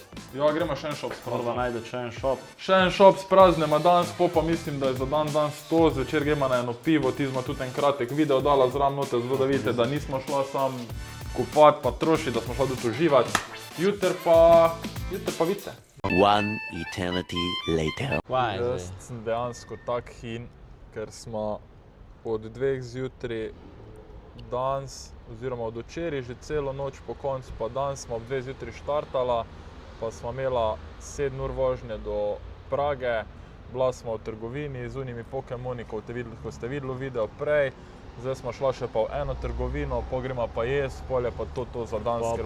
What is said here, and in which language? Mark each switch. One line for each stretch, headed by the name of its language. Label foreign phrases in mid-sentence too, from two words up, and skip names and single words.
Slovenian: Ja, gremo še en shop Morava spraznemo. najde še en shop. Še en shop spraznemo danes, po pa mislim, da je za dan 100, zvečer gremo na eno pivo, ti smo tudi en kratek video dala zraven noter, zato da vidite, da nismo šla sam kupat pa trošiti, da smo šla tudi uživati. Jutri pa vidite.
English: One eternity later.
Slovenian: Jaz sem dejansko tak hin, ker smo od 2 zjutraj danes, oziroma od včeraj že celo noč po koncu, pa danes smo ob 2 zjutraj štartala, pa smo imela 7 ur vožnje do Prage, bila smo v trgovini z unimi Pokemoni, ko ste videli video prej, zdaj smo šla še pa v eno trgovino, pogrema pa jesti, pol je pa to za danes, ker